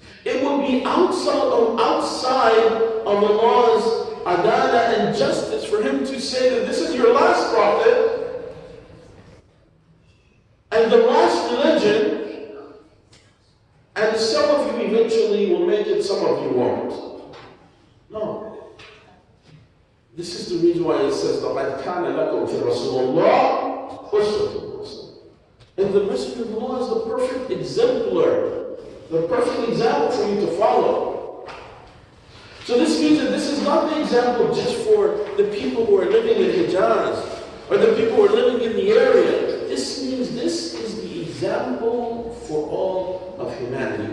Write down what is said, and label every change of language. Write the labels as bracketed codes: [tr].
[en] It will be outside of Allah's adala and justice for Him to say that this is your last prophet and the last religion, and some of you eventually will make it, some of you won't. No. This is the reason why it says, [ar] لَقَدْ كَانَ لَكُمْ فِي رَسُولِ اللَّهِ أُسْوَةٌ حَسَنَةٌ. [en] And the Messenger of Allah is the perfect exemplar, the perfect example for you to follow. So this means that this is not the example just for the people who are living in Hijaz or the people who are living in the area. This means this is the example for all of humanity.